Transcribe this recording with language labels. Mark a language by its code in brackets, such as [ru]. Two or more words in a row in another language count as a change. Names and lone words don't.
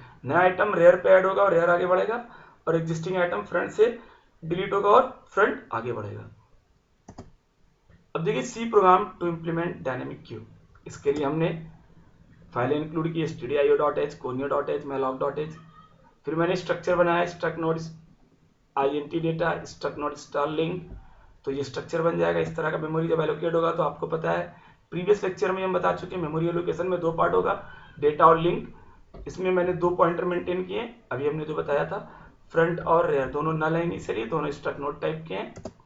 [hi] नया [en] item rear [hi] पे ऐड होगा और रेयर आगे बढ़ेगा, और [en] existing item front [hi] से डिलीट होगा और फ्रंट आगे बढ़ेगा। अब देखिए [en] C program to implement dynamic queue. [hi] इसके लिए हमने फाइल इंक्लूड की stdio.h, conio.h, malloc.h। फिर मैंने स्ट्रक्चर बनाया [en] struct node int data, struct node star link। [hi] तो ये स्ट्रक्चर बन जाएगा इस तरह का। मेमोरी जब एलोकेट होगा तो आपको पता है [en] previous lecture [hi] में हम बता चुके हैं [en] memory allocation [hi] में दो पार्ट होगा, डेटा और लिंक। इसमें मैंने दो [en] pointer maintain [hi] किए, अभी हमने जो बताया था। फ्रंट और रेयर दोनों नल है इनिशियली, दोनों [en] struct node type [hi] के हैं।